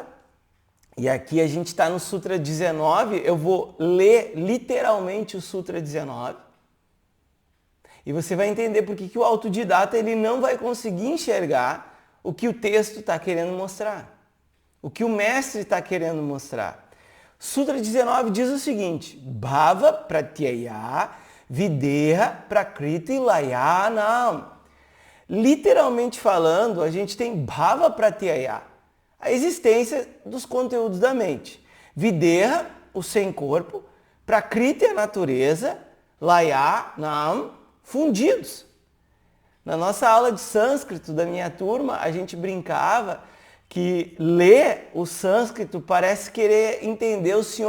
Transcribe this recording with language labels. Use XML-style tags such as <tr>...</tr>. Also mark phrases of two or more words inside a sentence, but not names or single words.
<pt>E aqui a gente está no Sutra 19, eu vou ler literalmente o Sutra 19. E você vai entender por que o autodidata ele não vai conseguir enxergar o que o texto está querendo mostrar, o que o mestre está querendo mostrar. Sutra 19 diz o seguinte:</pt> <sa>Bhava pratyaya videha prakriti layanam.</sa> <pt>Literalmente falando, a gente tem</pt> <sa>Bhava pratyaya,</sa> <pt>a existência dos conteúdos da mente. Videha, o sem corpo, prakriti, a natureza, layanam, fundidos. Na nossa aula de sânscrito da minha turma, a gente brincava que ler o sânscrito parece querer entender o Sr.</pt>